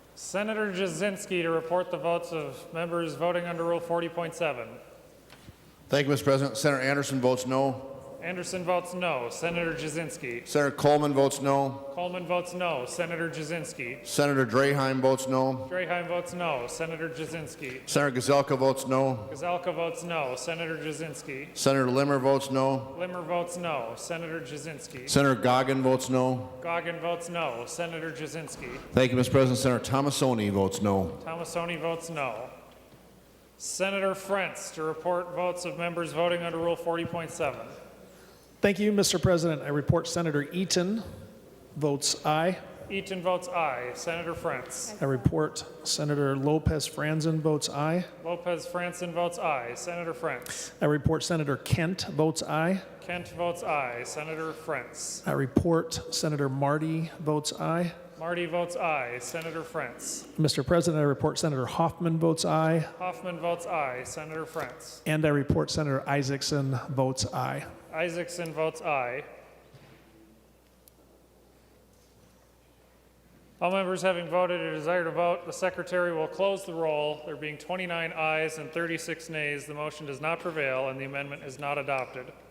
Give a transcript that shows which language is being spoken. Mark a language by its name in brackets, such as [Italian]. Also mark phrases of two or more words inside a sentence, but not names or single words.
[English] Senator Jasinski to report the votes of members voting under Rule 40.7. Thank you, Mr. President. Senator Anderson votes no. Anderson votes no. Senator Jasinski. Senator Coleman votes no. Coleman votes no. Senator Jasinski. Senator Draheim votes no. Draheim votes no. Senator Jasinski. Senator Gazelka votes no. Gazelka votes no. Senator Jasinski. Senator Limmer votes no. Limmer votes no. Senator Jasinski. Senator Goggin votes no. Goggin votes no. Senator Jasinski. Thank you, Mr. President. Senator Tomasoni votes no. Tomasoni votes no. Senator Frentz to report votes of members voting under Rule 40.7. Thank you, Mr. President. I report Senator Eaton votes aye. Eaton votes aye. Senator Frentz. I report Senator Lopez Franzen votes aye. Lopez Franzen votes aye. Senator Frentz. I report Senator Kent votes aye. Kent votes aye. Senator Frentz. I report Senator Marty votes aye. Marty votes aye. Senator Frentz. Mr. President, I report Senator Hoffman votes aye. Hoffman votes aye. Senator Frentz. And I report Senator Isaacson votes aye. Isaacson votes aye. All members having voted or desire to vote, the secretary will close the roll. There being 29 ayes and 36 nays, the motion does not prevail and the amendment is not adopted.